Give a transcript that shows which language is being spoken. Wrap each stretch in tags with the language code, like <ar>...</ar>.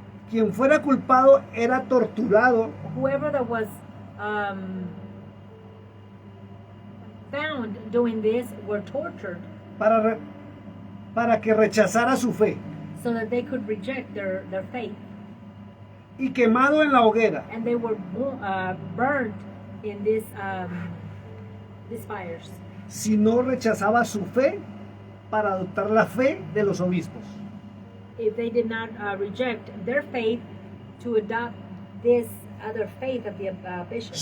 <es>Quien fuera culpado era torturado</es> <en>Whoever that was found doing this were tortured</en> <es>para que rechazara su fe</es> <en>so that they could reject their faith.</en> <es>y quemado en la hoguera.</es> <en>And they were burned in these fires.</en> <es>Si no rechazaba su fe para adoptar la fe de los obispos.</es> <en>If they did not reject their faith to adopt this other faith of the bishops,</en>